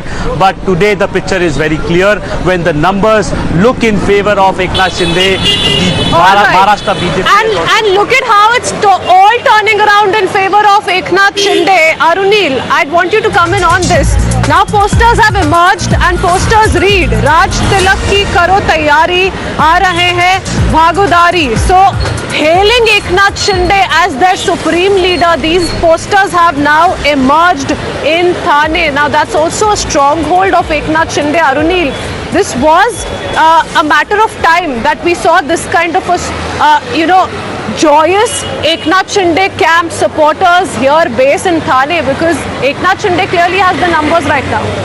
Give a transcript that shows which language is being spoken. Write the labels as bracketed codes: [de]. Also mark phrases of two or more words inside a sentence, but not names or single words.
[en] But today the picture is very clear when the numbers look in favor of Eknath Shinde, the Maharashtra BJP. And look at how it's all turning around in favor of Eknath Shinde. Arunil, I'd want you to come in on this. Now posters have emerged and posters read [hi] राज तिलक की करो तैयारी, आ रहे है भगवाधारी. [en] So hailing Eknath Shinde as their supreme leader, these posters have now emerged in Thane. Now that's also a stronghold of Eknath Shinde. Arunil, this was a matter of time that we saw this kind of a, joyous Eknath Shinde camp supporters here based in Thane, because Eknath Shinde clearly has the numbers right now.